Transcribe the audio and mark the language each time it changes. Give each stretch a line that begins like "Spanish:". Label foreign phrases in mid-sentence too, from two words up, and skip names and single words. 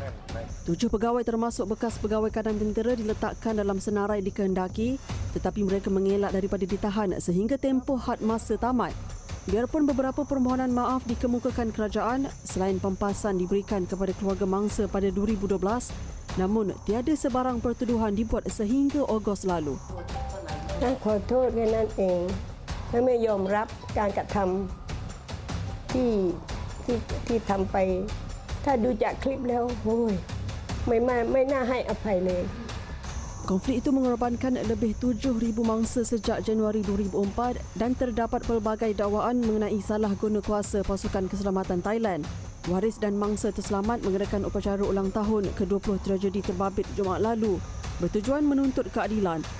Malay: 7 pegawai termasuk bekas pegawai kanan tentera diletakkan dalam senarai dikehendaki tetapi mereka mengelak daripada ditahan sehingga tempoh had masa tamat. Biarpun beberapa permohonan maaf dikemukakan kerajaan selain pempasan diberikan kepada keluarga mangsa pada 2012, namun tiada sebarang pertuduhan dibuat sehingga Ogos lalu.
Thai: ขอโทษแค่นั้นเองและไม่ยอมรับการกระทำที่ทำไปถ้าดูจากคลิปแล้วโอ้ยไม่น่าให้อภัยเลย
Malay: Konflik itu mengorbankan lebih 7,000 mangsa sejak Januari 2004 dan terdapat pelbagai dakwaan mengenai salah guna kuasa pasukan keselamatan Thailand. Waris dan mangsa terselamat mengadakan upacara ulang tahun ke-20 tragedi terbabit Jumaat lalu bertujuan menuntut keadilan.